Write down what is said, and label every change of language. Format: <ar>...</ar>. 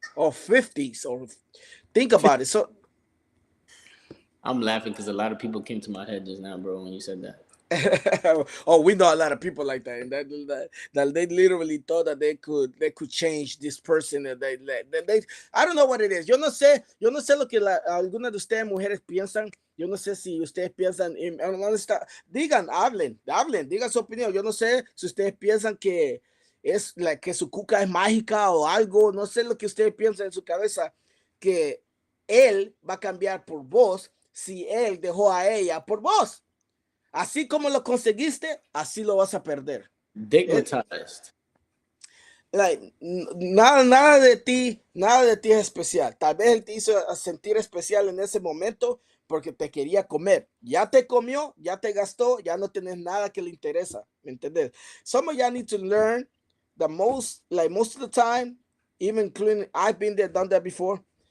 <en>or 50s, or think about it. So I'm laughing because a lot of people came to my head just now, bro, when you said that. Oh, we know a lot of people like that, and that they literally thought that they could change this person. That they I don't know what it is.</en> <es>Yo no sé lo que algunas de ustedes mujeres piensan. Yo no sé si ustedes piensan, digan, digan su opinión. Yo no sé si ustedes piensan que que su cuca es mágica o algo. No sé lo que ustedes piensan en su cabeza que él va a cambiar por vos si él dejó a ella por vos. Así como lo conseguiste, así lo vas a perder. Eh, Digmatized. like, nada de ti es especial. Tal vez él te hizo sentir especial en ese momento porque te quería comer. Ya te comió, ya te gastó, ya no tienes nada que le interesa. ¿Me entendés?</es> <en>Some of y'all need to learn most of the time, even including I've been there, done that before.</en>